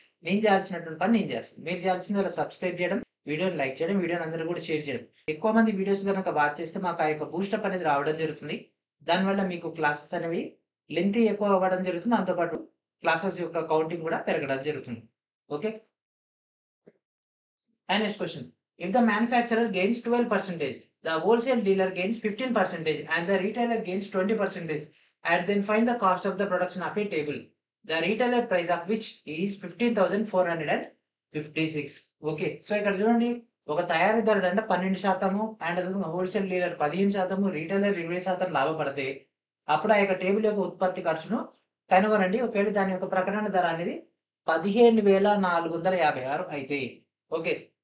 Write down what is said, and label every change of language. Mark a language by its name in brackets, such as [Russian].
[Telugu] నేను చేయాల్సినటువంటి పని నేను చేస్తాను. మీరు చేయాల్సిందల్లా సబ్స్క్రైబ్ చేయడం, వీడియోని లైక్ చేయడం, వీడియోని అందరూ కూడా షేర్ చేయడం. ఎక్కువ మంది వీడియోస్ గనుక వాచ్ చేస్తే మాకు ఆ యొక్క బూస్టప్ అనేది రావడం జరుగుతుంది. దానివల్ల మీకు క్లాసెస్ అనేవి లెంత్ ఎక్కువ అవ్వడం జరుగుతుంది. దాంతో పాటు క్లాసెస్ యొక్క కౌంటింగ్ కూడా పెరగడం జరుగుతుంది. [English] Okay, and next question, if the manufacturer gains 12%, the wholesale dealer gains 15% and the retailer gains 20%, and then find the cost of the production of a table, the retailer price of which is 15,456. [Telugu] Okay, so ఇక్కడ చూడండి, ఒక తయారీదారుడు అంటే 12% and wholesale dealer 15%, retailer 20% లాభపడితే అప్పుడు ఆ యొక్క table యొక్క ఉత్పత్తి ఖర్చును కనుగొనండి. ఒకవేళ దాని యొక్క ప్రకటన ధర అనేది 15,456 అయితే ఓకే.